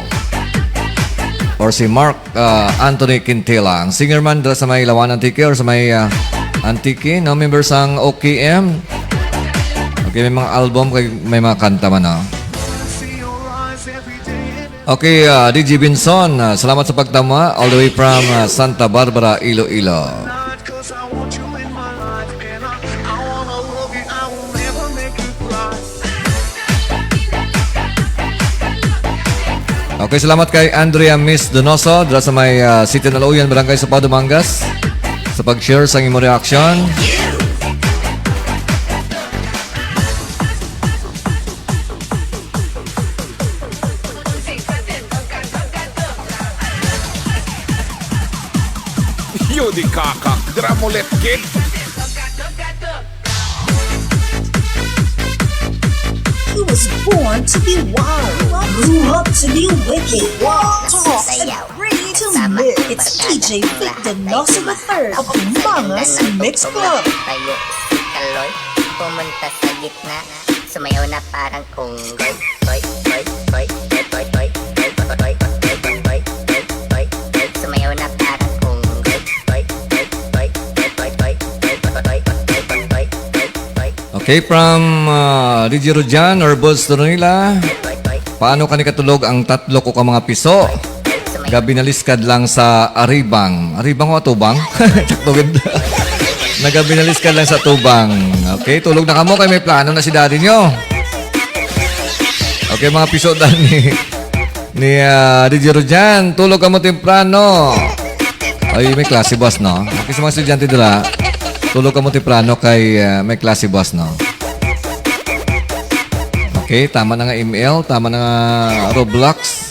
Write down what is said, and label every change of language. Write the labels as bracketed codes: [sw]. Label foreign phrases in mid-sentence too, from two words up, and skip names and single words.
[hil] Or si Mark Anthony Quintela. Ang singer man dra sa may lawanan tiki or sa may Antiki, no? Members ang OKM. Okay, may mga album, may mga kanta man, no? Okay, DJ Binson, salamat sa pagtama [en] all the way from [hil] Santa Barbara, Iloilo. Okay, salamat kay Andrea Miss Donoso dra sa may City Naluyan, Barangay Sapado, Mangas sa pag-share sa imong reaction. You the kaka. Dramolet kid. [en] He was born to be wild, grew up to be wicked. Talk and free to mix. It's DJ Vic Donoso III of Among Us Mix Club. [tl] Tayo, kaloy, pumunta sa gitna. Sumayaw na parang unggoy. Toy, toy, toy, toy, toy, toy, toy, toy, toy, toy, toy, toy, toy, toy, toy. Sumayaw na parang unggoy. Toy, toy, toy, toy, toy, toy, toy, toy, toy, toy, toy, toy, toy. [hil] Okay, from DJ Rojan or Bods Doronila, paano ka katulog ang tatlo ko ka mga piso? Gabi naliskad lang sa Aribang. Aribang o Atubang? Takto ganda. Nagabinalis ka lang sa tubang. Okay, tulog na kamo kay may plano na si daddy nyo. Okay, mga pisodan ni DJ Rojan. Tulog ka mo temprano. Ay, may klase boss, no? Okay, sa mga estudyante dila, tulog ka mo temprano kay may klase boss, no? Okay, tama na nga email, tama na nga Roblox.